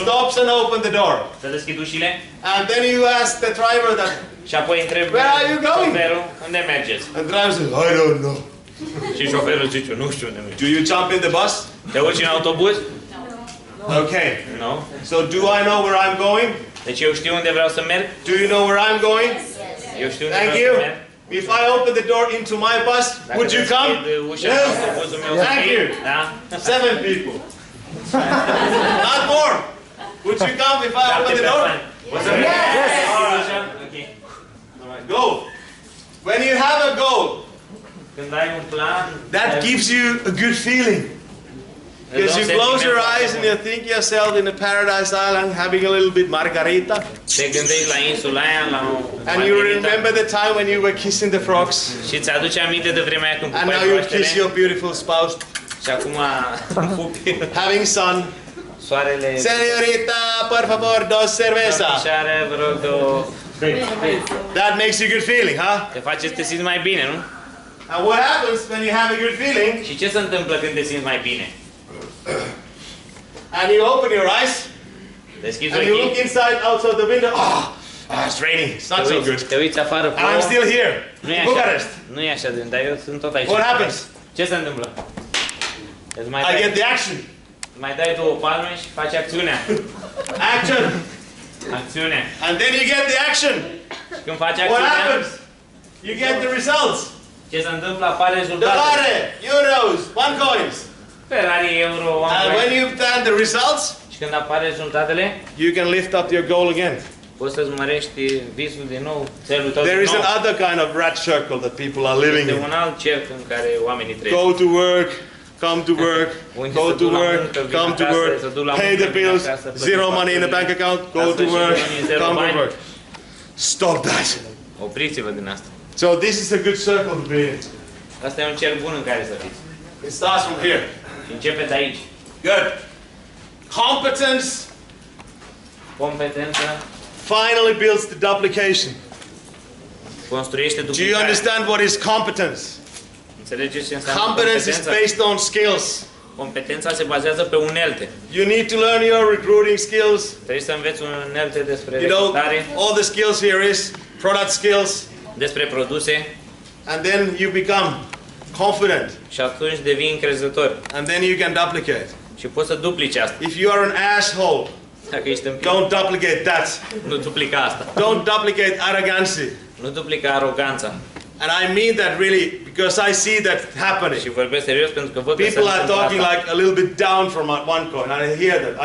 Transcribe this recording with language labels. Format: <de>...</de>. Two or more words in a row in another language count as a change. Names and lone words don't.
<en>Stops and open the door.</en> <ro>să deschid ușile</ro> <en>And then you ask the driver that,</en> <ro>și apoi întrebi</ro> <en>Where are you going?</en> <ro>șoferul unde mergeți.</ro> <en>and the driver says, I don't know.</en> <ro>Și șoferul zice, nu știu unde mergeți.</ro> <en>Do you jump in the bus?</en> <ro>Te urci în autobuz?</ro> <en>Okay.</en> <ro>Nu.</ro> <en>So do I know where I'm going?</en> <ro>Deci eu știu unde vreau să merg.</ro> <en>Do you know where I'm going?</en> <ro>Eu știu unde</ro> <en>Thank</en> <ro>vreau</ro> <en>you.</en> <ro>să merg.</ro> <en>If I open the door into my bus,</en> <ro>Dacă</ro> <en>would you come?</en> <ro>deschid ușa în autobuzul meu,</ro> <en>Thank you.</en> <ro>da?</ro> <en>7 people. Not more. Would you come if I open the door?</en> <ro>O să merg?</ro> <en>Yes. Ok. Go. When you have a goal,</en> <ro>Când ai un plan,</ro> <en>that gives you a good feeling. Because you close your eyes and you think yourself in a paradise island having a little bit margarita.</en> <ro>te gândești la insula aia, la o</ro> <en>And you</en> <ro>margherita,</ro> <en>remember the time when you were kissing the frogs.</en> <ro>și ți aduce aminte de vremea aia când</ro> <en>And now</en> <ro>pupai</ro> <en>you kiss</en> <ro>broaștele</ro> <en>your beautiful spouse.</en> <ro>și Și acum pupi</ro> <en>having sun.</en> <ro>soarele.</ro> <es>Señorita, por favor, dos cerveza.</es> <ro>Domnișoară, vă rog, două.</ro> <en>That makes you good feeling, huh?</en> <ro>Te face să te simți mai bine, nu?</ro> <en>And what happens when you have a good feeling?</en> <ro>Și ce se întâmplă când te simți mai bine?</ro> <en>And you open your eyes</en> <ro>Deschizi</ro> <en>and you look</en> <ro>ochii,</ro> <en>inside, outside the window. It's raining. It's not so good.</en> <ro>te uiți afară,</ro> <en>And I'm still here</en> <ro>Nu e</ro> <en>in</en> <ro>așa,</ro> <en>Bucharest.</en> <ro>nu e așa, dar eu sunt tot aici.</ro> <en>What happens?</en> <ro>Ce se întâmplă? Îți mai</ro> <en>I get</en> <ro>dai,</ro> <en>the action.</en> <ro>mai dai două palme și faci acțiunea.</ro> <en>Action.</en> <ro>Acțiune.</ro> <en>And then you get the action.</en> <ro>Și când faci</ro> <en>What</en> <ro>acțiunea,</ro> <en>happens? You get the results.</en> <ro>ce se întâmplă? Apare rezultatul.</ro> <en>Dollar, euros, one coins.</en> <ro>Ferrari, euro,</ro> <en>And when you've done the results,</en> <ro>Și când apare rezultatele,</ro> <en>you can lift up your goal again.</en> <ro>poți să-ți mărești visul din nou, țelul tău</ro> <en>There</en> <ro>din</ro> <en>is</en> <ro>nou.</ro> <en>another kind of rat circle that people are living</en> <ro>Este</ro> <en>in.</en> <ro>un alt cerc în care oamenii trăiesc.</ro> <en>Go to work, come to work,</en> <ro>Unde</ro> <en>go</en> <ro>se</ro> <en>to</en> <ro>duc la</ro> <en>work,</en> <ro>muncă, vin</ro> <en>come to</en> <ro>acasă,</ro> <en>work,</en> <ro>se duc la</ro> <en>pay</en> <ro>muncă,</ro> <en>the</en> <ro>vin</ro> <en>bills,</en> <ro>acasă, plătesc</ro> <en>zero money in the bank</en> <ro>facturile,</ro> <en>account, go</en> <ro>ca</ro> <en>to</en> <ro>să-și</ro> <en>work,</en> <ro>economize zero</ro> <en>come to</en> <ro>bani.</ro> <en>work. Stop that.</en> <ro>Opriți-vă din asta.</ro> <en>So this is a good circle to be in.</en> <ro>Asta e un cerc bun în care să fiți.</ro> <en>It starts from here.</en> <ro>Și începe de aici.</ro> <en>Good. Competence</en> <ro>Competență</ro> <en>finally builds the duplication.</en> <ro>construiește</ro> <en>Do you</en> <ro>duplicare.</ro> <en>understand what is competence?</en> <ro>Înțelegeți ce înseamnă</ro> <en>Competence is</en> <ro>competența?</ro> <en>based on skills.</en> <ro>Competența se bazează pe unelte.</ro> <en>You need to learn your recruiting skills.</en> <ro>Trebuie să înveți unelte despre</ro> <en>You know,</en> <ro>recrutare,</ro> <en>all the skills here is product skills,</en> <ro>despre produse</ro> <en>and then you become confident,</en> <ro>și atunci devii încrezător.</ro> <en>and then you can duplicate.</en> <ro>Și poți să duplici asta.</ro> <en>If you are an asshole,</en> <ro>Dacă ești împins,</ro> <en>don't duplicate that.</en> <ro>nu duplica asta.</ro> <en>Don't duplicate arrogancy.</en> <ro>Nu duplica aroganța.</ro> <en>And I mean that really because I see that happening.</en> <ro>Și vorbesc serios pentru că văd că se</ro> <en>People are</en> <ro>întâmplă</ro> <en>talking</en> <ro>asta.</ro> <en>like a little bit down from one coin, and I hear that.</en>